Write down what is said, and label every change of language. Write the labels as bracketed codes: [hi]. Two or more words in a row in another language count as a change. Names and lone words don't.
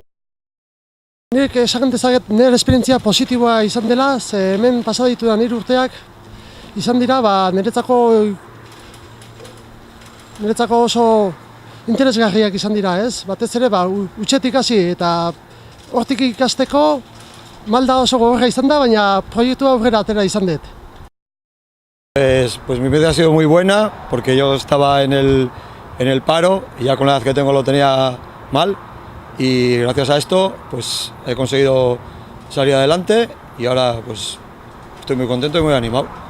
[eu] Nik esaten dezaket nire esperientzia positiboa izan dela, ze hemen pasa ditudan 3 urteak izan dira niretzako oso interesgarriak izan dira, ez? Batez ere utxetik hasi eta hortik ikasteko malda oso gogorra izan da, baina proiektua aurrera atera izan dut. [es] Pues mi media ha sido muy buena, porque yo estaba en el paro y ya con la edad que tengo lo tenía mal, y gracias a esto pues he conseguido salir adelante y ahora pues estoy muy contento y muy animado.